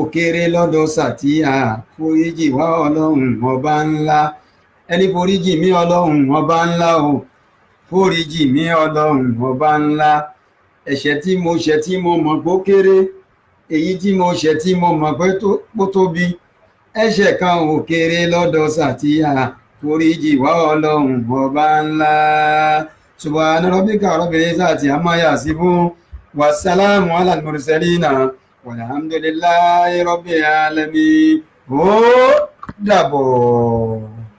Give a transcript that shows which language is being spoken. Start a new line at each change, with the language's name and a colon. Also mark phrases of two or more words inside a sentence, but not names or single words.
Yoruba: kéré lọ́dọ̀ Sàtíà foríjì wá Ọlọ́run ọba ńlá ẹni foríjì mí Ọlọ́run ọba ńlá o foríjì mí Ọlọ́run ọba ńlá ẹ̀ṣẹ̀ tí mo ṣẹ̀ tí mo mọ̀ pó kéré èyí tí mo ṣẹ̀ tí mo mọ̀ pé pó tóbi ẹ̀ṣẹ̀ kan ò kéré lọ́dọ̀ Sàtíà foríjì wá Ọlọ́run ọba ńlá
Arabic: سبحان ربك رب العزة عما يصفون وسلام على المرسلين والحمد لله رب العالمين
Yoruba: ó dàbọ̀.